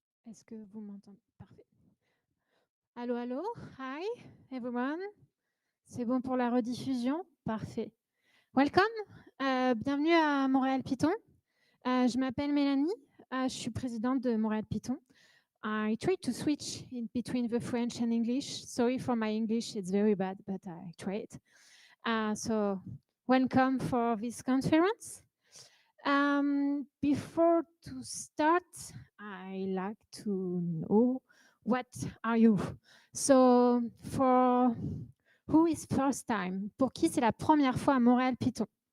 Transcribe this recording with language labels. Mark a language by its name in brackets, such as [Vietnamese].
[French] Est-ce que vous m'entendez? Parfait. Allô, allô? [English] Hi, everyone. [French] C'est bon pour la rediffusion? Parfait. [English] Welcome. [French] Bienvenue à Montréal Python. Je m'appelle Mélanie. Je suis présidente de Montréal Python. [English] I try to switch in between the French and English. Sorry for my English, it's very bad, but I try it. So welcome for this conference. Before to start, I like to know what are you? So for who is first time? [French] Pour qui c'est la première fois à Montréal Python?